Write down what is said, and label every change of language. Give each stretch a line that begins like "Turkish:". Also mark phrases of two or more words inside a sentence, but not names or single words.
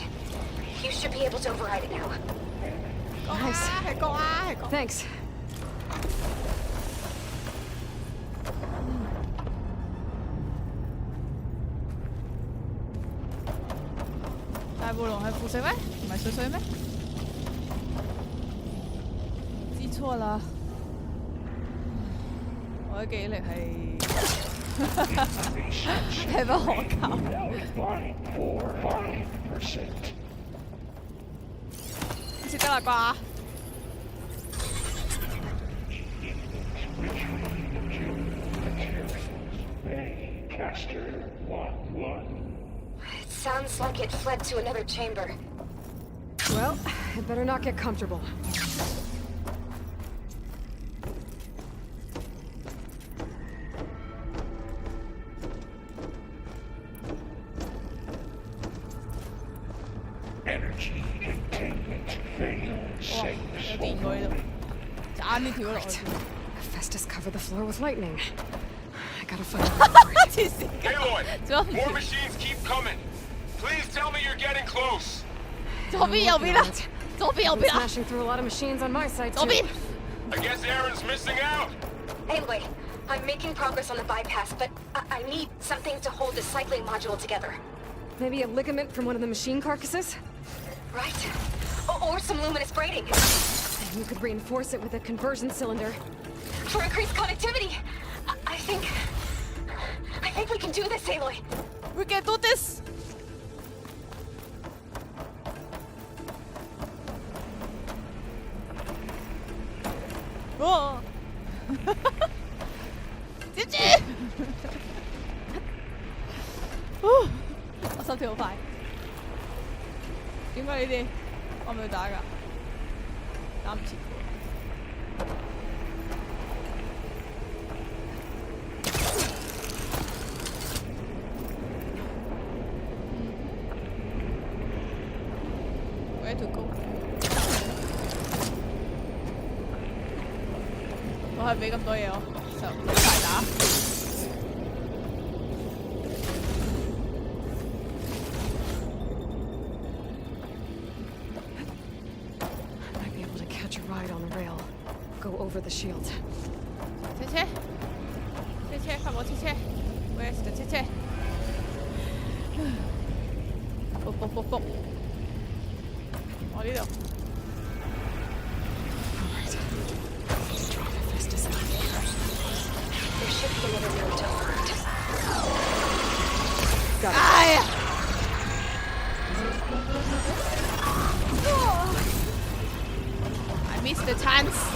English: You should be able to override it now. Nice.
Cantonese: 係講啊，係講。
English: Thanks.
Cantonese: 大暴龍係腐蝕咩？唔係水水咩？知錯啦，我嘅記憶力係不可靠。識得啦啩？
English: It sounds like it fled to another chamber. Well, I better not get comfortable. Energy containment failed.
Cantonese: 哇！有電過呢度，爭啲跳咗落去。
English: Hephaestus covered the floor with lightning. I gotta find out.
Cantonese: 黐線㗎！
English: Aloy, more machines keep coming. Please tell me you're getting close.
Cantonese: 左邊右邊啦，左邊右邊啦，
English: Smashing through a lot of machines on my side
Cantonese: 左
English: too.
Cantonese: 邊。
English: I guess Aaron's missing out. Anyway, I'm making progress on the bypass, but I need something to hold the cycling module together. Maybe a ligament from one of the machine carcasses? Right? Or some luminous braiding. And you could reinforce it with a conversion cylinder. For increased connectivity. I think we can do this, Aloy. We can do this.
Cantonese: 哇！接住！我心跳好快。點解呢啲？我咪要打㗎，打唔切㗎。
English: Where to go？
Cantonese: 我係俾咁多嘢我，就大打。
English: I might be able to catch a ride on the rail. Go over the shield.
Cantonese: 車車，車車，快我車車 ，
English: Where's the
Cantonese: 車車？卜，我呢度。
English: There should be another room to override. Got it. 哎呀！ I missed the chance.